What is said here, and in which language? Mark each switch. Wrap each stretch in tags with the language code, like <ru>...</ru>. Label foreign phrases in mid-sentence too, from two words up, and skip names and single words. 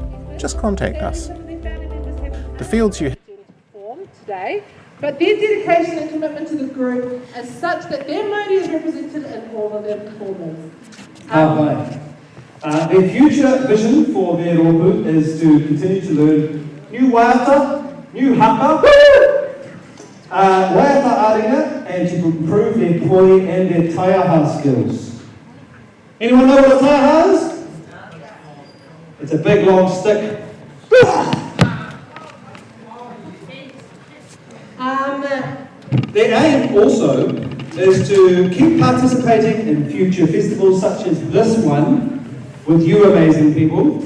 <en>Just contact us. The fields you today, but their dedication and commitment to the group is such that their Mauri is represented in all of their performance. Their future vision for their roopu is to continue to learn new Waiata, new haka,</en> <mi>Waiata aringa,</mi> <en>and to improve their poi and their taiaha skills. Anyone know what a taiaha is? It's a big long stick. Their aim also is to keep participating in future festivals such as this one with you amazing people.</en>